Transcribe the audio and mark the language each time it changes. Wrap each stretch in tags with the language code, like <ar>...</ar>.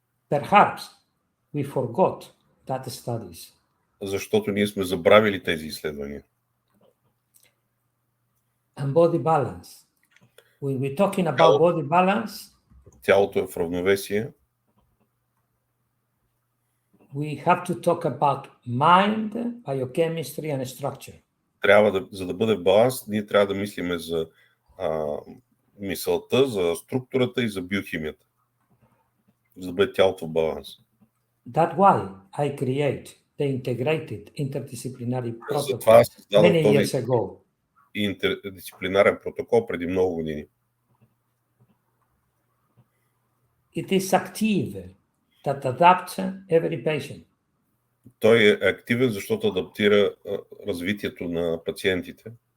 <en>Perhaps we forgot that studies.</en> <bg>Защото ние сме забравили тези изследвания.</bg> <en>And body balance. When we're talking about body balance,</en> <bg>Тялото е в равновесие.</bg> <en>we have to talk about mind, biochemistry and structure.</en> <bg>За да бъде в баланс, ние трябва да мислиме за мисълта, за структурата и за биохимията. За да бъде тялото в баланс.</bg> <en>That's why I create the integrated interdisciplinary</en> <bg>Затова</bg> <en>protocol</en> <bg>създадох</bg> <en>many</en> <bg>този</bg> <en>years ago.</en> <bg>интердисциплинарен протокол преди много години.</bg> <en>It is active that adapts every patient.</en> <bg>Той е активен, защото адаптира развитието на пациентите.</bg>